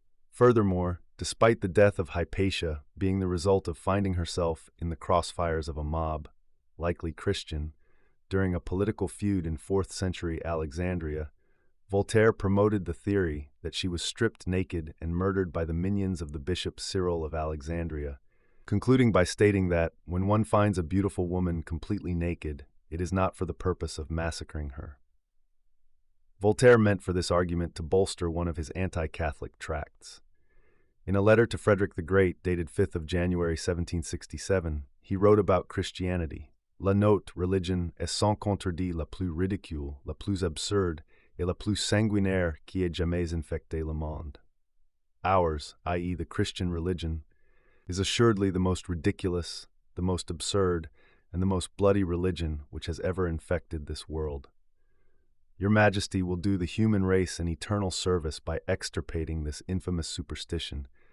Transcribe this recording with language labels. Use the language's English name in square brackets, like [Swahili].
[English] Furthermore, despite the death of Hypatia being the result of finding herself in the crossfires of a mob, likely Christian, during a political feud in 4th century Alexandria, Voltaire promoted the theory that she was stripped naked and murdered by the minions of the Bishop Cyril of Alexandria, concluding by stating that, when one finds a beautiful woman completely naked, it is not for the purpose of massacring her. Voltaire meant for this argument to bolster one of his anti-Catholic tracts. In a letter to Frederick the Great dated 5th of January 1767, he wrote about Christianity. [French] La note religion est sans contredit la plus ridicule, la plus absurde, et la plus sanguinaire qui ait jamais infecté le monde. [English] Ours, i.e. the Christian religion, is assuredly the most ridiculous, the most absurd, and the most bloody religion which has ever infected this world. Your Majesty will do the human race an eternal service by extirpating this infamous superstition.